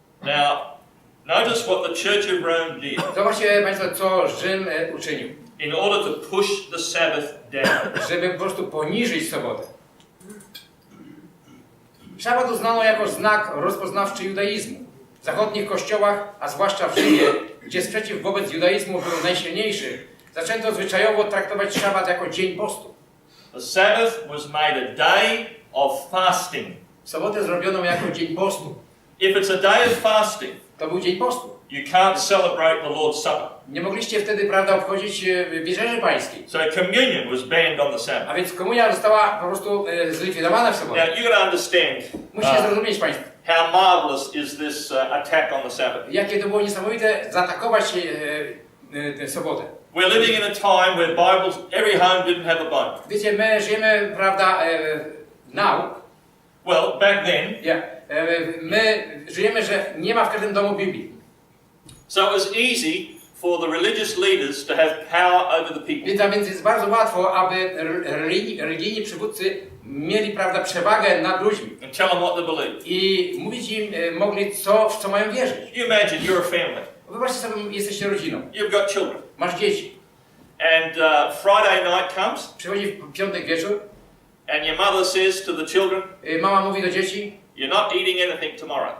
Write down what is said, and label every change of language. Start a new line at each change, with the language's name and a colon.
English: Now, notice what the Church of Rome did
Polish: Zobaczcie Państwo, co Rzym uczynił,
English: in order to push the Sabbath down.
Polish: żeby po prostu poniżyć sobotę. Szabat uznano jako znak rozpoznawczy judaizmu. W zachodnich kościołach, a zwłaszcza w Rzymie, gdzie sprzeciw wobec judaizmu był najsilniejszy, zaczęto zwyczajowo traktować szabat jako dzień postu.
English: The Sabbath was made a day of fasting.
Polish: Sobotę zrobiono jako dzień postu.
English: If it's a day of fasting,
Polish: To był dzień postu.
English: you can't celebrate the Lord's Supper.
Polish: Nie mogliście wtedy, prawda, obchodzić wieczerzy pańskiej.
English: So communion was banned on the Sabbath.
Polish: A więc komunia została po prostu zlikwidowana w sobotę.
English: Now, you've got to understand
Polish: Musicie zrozumieć Państwo,
English: how marvelous is this attack on the Sabbath.
Polish: jakie to było niesamowite zaatakować tę sobotę.
English: We're living in a time where Bibles, every home didn't have a Bible.
Polish: Wiecie, my żyjemy, prawda,
English: now. Well, back then,
Polish: My żyjemy, że nie ma w każdym domu Biblii.
English: so it was easy for the religious leaders to have power over the people.
Polish: A więc jest bardzo łatwo, aby religijni przywódcy mieli, prawda, przewagę nad ludźmi.
English: And tell them what to believe.
Polish: I mówić im mogli, w co mają wierzyć.
English: You imagine you're a family.
Polish: Wyobraźcie sobie, jesteście rodziną.
English: You've got children.
Polish: Masz dzieci.
English: And Friday night comes,
Polish: Przychodzi piątek wieczór.
English: and your mother says to the children,
Polish: Mama mówi do dzieci,
English: you're not eating anything tomorrow.